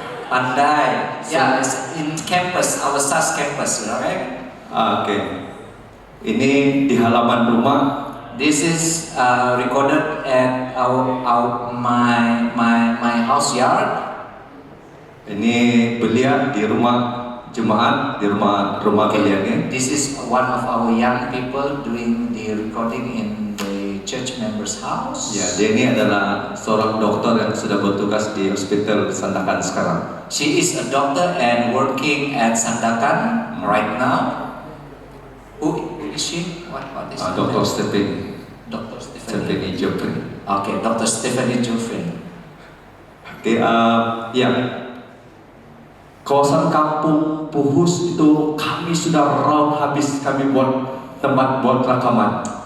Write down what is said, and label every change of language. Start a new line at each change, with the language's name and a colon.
English: Pandai. Yeah, it's in campus, our SAS campus, right?
Malay: Oke. Ini di halaman rumah.
English: This is recorded at my house yard.
Malay: Ini beliau di rumah jemaat, di rumah beliaunya.
English: This is one of our young people doing the recording in the church members' house.
Malay: Ya, dia ini adalah seorang dokter yang sudah bertugas di hospital Sandakan sekarang.
English: She is a doctor and working at Sandakan right now. Who is she? What is her Dr. name? Stephanie Dr. Stephanie. Joffrey. Okay, Dr. Stephanie Joffrey.
Malay: Oke, ya. Kawasan Kampung Puhus itu kami sudah round habis, kami buat tempat buat rekaman.